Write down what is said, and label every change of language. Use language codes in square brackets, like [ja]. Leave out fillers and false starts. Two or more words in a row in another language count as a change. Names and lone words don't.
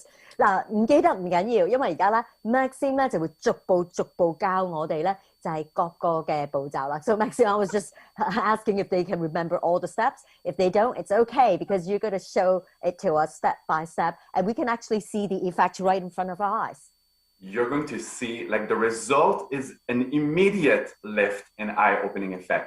[yue] 嗱，唔記得唔緊要，因為而家咧 Maxime 咧就會逐步教我哋咧，就係各個嘅步驟啦。 [en] So Maxime, I was just asking if they can remember all the steps. If they don't, it's okay because you're going to show it to us step by step, and we can actually see the effect right in front of our eyes. You're going to see like the result is an immediate lift and eye-opening effect.